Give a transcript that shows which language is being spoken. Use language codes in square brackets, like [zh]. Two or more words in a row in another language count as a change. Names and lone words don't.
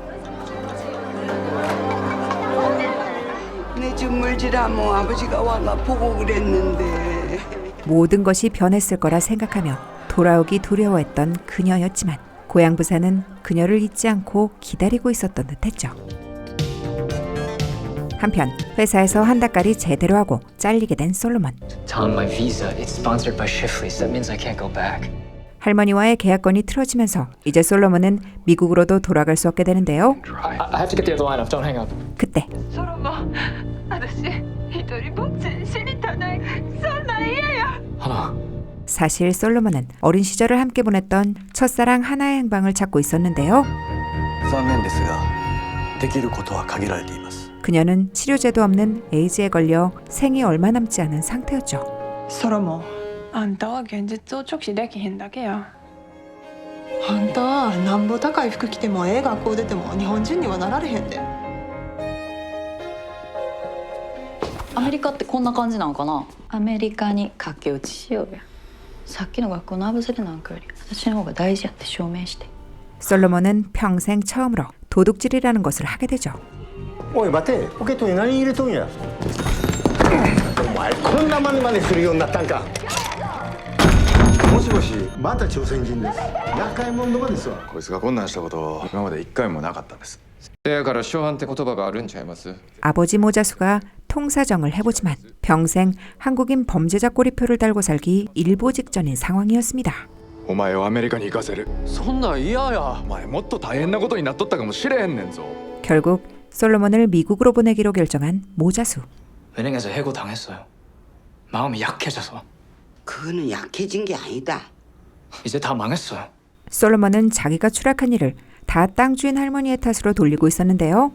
[ko] 내 집 물질하면 아버지가 와가 보고 그랬는데. 모든 것이 변했을 거라 생각하며 돌아오기 두려워했던 그녀였지만 고향 부산은 그녀를 잊지 않고 기다리고 있었던 듯했죠. 한편 회사에서 한 달까리 제대로 하고 잘리게 된 솔로몬. [en] Tell him my visa it's sponsored by Shifleys. That means I can't go back. [ko] 할머니와의 계약건이 틀어지면서 이제 솔로몬은 미국으로도 돌아갈 수 없게 되는데요. [en] I have to get the other line up. Don't hang up. [ko] 그때 [ja] 솔로몬, 아저씨 히토리ぼっち死にたない。そんなん嫌や。 [ko] 하나. 사실 솔로몬은 어린 시절을 함께 보냈던 첫사랑 하나의 행방을 찾고 있었는데요. [ja] 残念ですができることは限られています [ko] 그녀는 치료제도 없는 에이즈에 걸려 생이 얼마 남지 않은 상태였죠. [ja] ソロモン、あんたは現実を直視できへんだけや。あんたはなんぼ高い服着てもええ学校出ても日本人にはなられへんで。アメリカってこんな感じなんかな。アメリカに駆け落ちしようや。さっきの学校のアブズレなんかより私の方が大事やって証明して。 [ko] 솔로몬은 평생 처음으로 도둑질이라는 것을 하게 되죠. [ja] おい待て、ポケットに何入れとんや。お前こんなマネするようになったんか。もしもし、 また朝鮮人です厄介者どこですわこいつがこんなんしたこと今まで一回もなかったんです。せやから初犯って言葉があるんちゃいます？ [ko] 아버지 모자수가 통사정을 해보지만 평생 한국인 범죄자 꼬리표를 달고 살기 일보 직전인 상황이었습니다. [ja] お前をアメリカに行かせる。そんなん嫌や。お前もっと大変なことになっとったかもしれへんねんぞ。 [ko] 결국 솔로몬을 미국으로 보내기로 결정한 모자수. 은행에서 해고 당했어요. 마음이 약해져서. 그거는 약해진 게 아니다. 이제 다 망했어요. 솔로몬은 자기가 추락한 일을 다 땅 주인 할머니의 탓으로 돌리고 있었는데요.